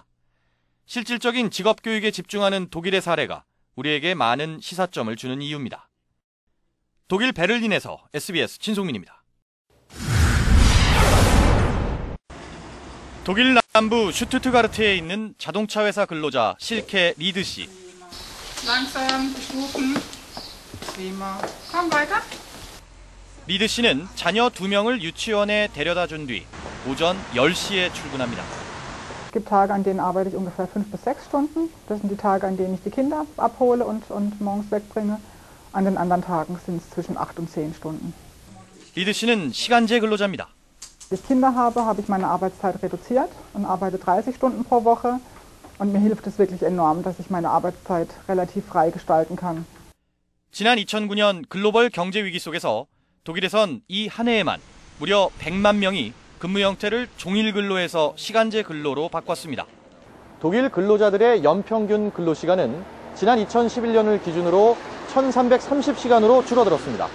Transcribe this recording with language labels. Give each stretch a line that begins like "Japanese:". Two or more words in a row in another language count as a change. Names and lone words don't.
Korean: 실질적인 직업교육에 집중하는 독일의 사례가 우리에게 많은 시사점을 주는 이유입니다. 독일 베를린에서 SBS 진송민입니다. 독일 남부 슈투트가르트에 있는 자동차 회사 근로자 실케 리드 씨.
German: Langsam, Stufen. Prima. Komm weiter.
Korean: 리드 씨는 자녀 2명을 유치원에 데려다 준 뒤 오전 10시에 출근합니다.
German: Es gibt Tage, an denen arbeite ich ungefähr 5 bis 6 Stunden. Das sind die Tage, an denen ich die Kinder abhole und morgens wegbringe. An den anderen Tagen sind es zwischen 8 und 10 Stunden.
Korean: 리드 씨는 시간제 근로자입니다.
German: Als ich Kinder habe, habe ich meine Arbeitszeit reduziert und arbeite 30 Stunden pro Woche. Und mir hilft es wirklich enorm, dass ich meine Arbeitszeit relativ frei gestalten kann.
Korean: 지난 2009년 글로벌 경제 위기 속에서 독일에선 이 한 해에만 무려 100만 명이 근무 형태를 종일 근로에서 시간제 근로로 바꿨습니다. 독일 근로자들의 연평균 근로시간은 지난 2011년을 기준으로 1330시간으로 줄어들었습니다.